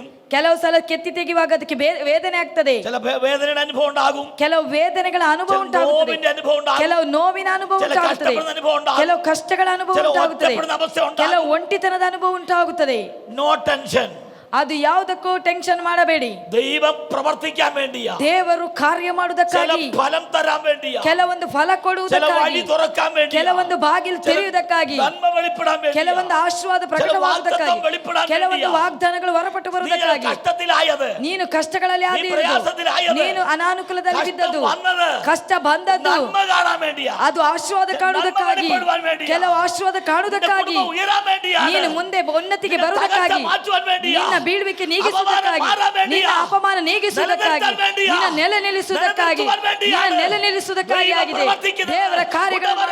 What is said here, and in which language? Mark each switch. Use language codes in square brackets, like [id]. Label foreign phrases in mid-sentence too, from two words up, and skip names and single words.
[kn] ಕೆಲವು ಸಲ ಕೆತ್ತಿ ತೆಗೆಯುವಾಗ ಅದಕ್ಕೆ ವೇದನೆ ಆಗ್ತದೆ. ಕೆಲವು ವೇದನೆಗಳ ಅನುಭವ ಉಂಟಾಗುತ್ತದೆ, ಕೆಲವು ನೋವಿನ ಅನುಭವ ಉಂಟಾಗುತ್ತದೆ, ಕೆಲವು ಕಷ್ಟಗಳ ಅನುಭವ ಉಂಟಾಗುತ್ತದೆ, ಕೆಲವು ಒಂಟಿತನದ ಅನುಭವ ಉಂಟಾಗುತ್ತದೆ. [en] no tension. [kn] ಅದು ಯಾವುದಕ್ಕೂ ಟೆನ್ಷನ್ ಮಾಡಬೇಡಿ. [ml] ദൈവം പ്രവർത്തിക്കാൻ വേണ്ടിയാ, [kn] ದೇವರು ಕಾರ್ಯ ಮಾಡುವುದಕ್ಕಾಗಿ, [ml] ഫലം തരാൻ വേണ്ടിയാ, [kn] ಕೆಲವೊಂದು ಫಲ ಕೊಡುವುದಕ್ಕಾಗಿ, ಕೆಲವೊಂದು ಬಾಗಿಲು ತೆರೆಯುವುದಕ್ಕಾಗಿ, ಕೆಲವೊಂದು ಆಶೀರ್ವಾದ ಪ್ರಕಟವಾಗುವುದಕ್ಕಾಗಿ, ಕೆಲವೊಂದು ವಾಗ್ದಾನಗಳು ಹೊರಪಟ್ಟು ಬರುವುದಕ್ಕಾಗಿ. ನೀನು ಕಷ್ಟಗಳಲ್ಲಿ ಆದಿರುವುದು, ನೀನು ಅನಾನುಕೂಲದಲ್ಲಿ ಬಿದ್ದದ್ದು, ಕಷ್ಟ ಬಂದದ್ದು, ಅದು ಆಶೀರ್ವಾದ ಕಾಣುವುದಕ್ಕಾಗಿ, ಕೆಲವು ಆಶೀರ್ವಾದ ಕಾಣುವುದಕ್ಕಾಗಿ, ನೀನು ಮುಂದೆ ಉನ್ನತಿಗೆ ಬರುವುದಕ್ಕಾಗಿ, ನಿನ್ನ ಬೀಳುವಿಕೆ ನೀಗಿಸುವುದಕ್ಕಾಗಿ, ನಿನ್ನ ಅಪಮಾನ ನೀಗಿಸುವುದಕ್ಕಾಗಿ, ನಿನ್ನ ನೆಲೆ ನಿಲ್ಲಿಸುವುದಕ್ಕಾಗಿ, ನಿನ್ನ ನೆಲೆ ನಿಲ್ಲಿಸುವುದಕ್ಕಾಗಿ ಆಗಿದೆ ದೇವರ ಕಾರ್ಯಗಳು.